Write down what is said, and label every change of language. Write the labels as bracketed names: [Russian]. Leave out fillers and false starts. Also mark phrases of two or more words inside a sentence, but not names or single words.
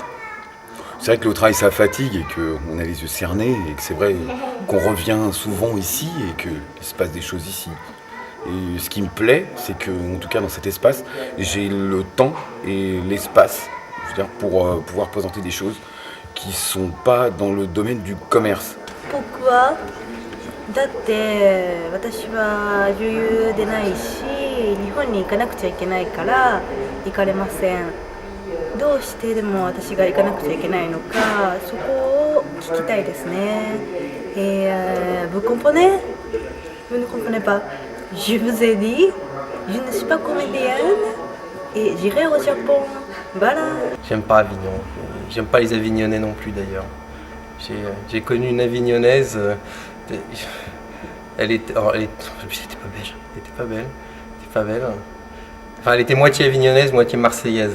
[French] C'est vrai que le travail ça fatigue et qu'on a les yeux cernés et que c'est vrai qu'on revient souvent ici et qu'il se passe des choses ici. Et ce qui me plaît, c'est que, en tout cas dans cet espace, j'ai le temps et l'espace, je veux dire, pour pouvoir présenter des choses qui sont pas dans le domaine du commerce. Pourquoi? [Japanese] だって私は女優でないし、日本に行かなくちゃいけないから行かれません。どうしてでも私が行かなくちゃいけないのか、そこを聞きたいですね。 [French] Vous comprenez? Vous ne comprenez pas? Je vous ai dit, je ne suis pas comédienne et j'irai au Japon. Voilà. J'aime pas Avignon. J'aime pas les Avignonnais non plus d'ailleurs. J'ai connu une Avignonnaise, elle était pas belle, Enfin, elle était moitié avignonnaise, moitié marseillaise.